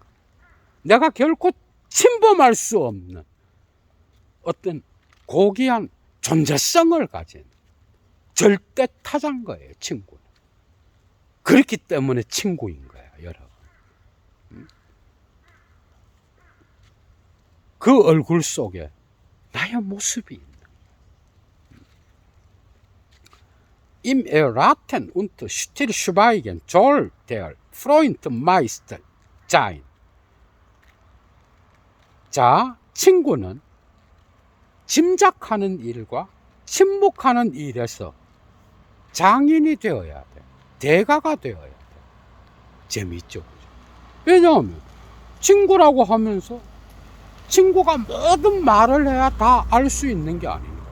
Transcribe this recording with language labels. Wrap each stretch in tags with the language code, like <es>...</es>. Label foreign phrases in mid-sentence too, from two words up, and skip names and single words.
<ko>내가 결코 침범할 수 없는 어떤 고귀한 존재성을 가진 절대 타자인 거예요, 친구는. 그렇기 때문에 친구인 거야, 여러분. 그 얼굴 속에 나의 모습이 있는 거야.</ko> <de>Im Erraten und Stillschweigen soll der Freundmeister sein.</de> <ko>자, 친구는 짐작하는 일과 침묵하는 일에서 장인이 되어야 돼. 대가가 되어야 돼. 재밌죠? 왜냐하면 친구라고 하면서 친구가 모든 말을 해야 다 알 수 있는 게 아닌 거예요.</ko>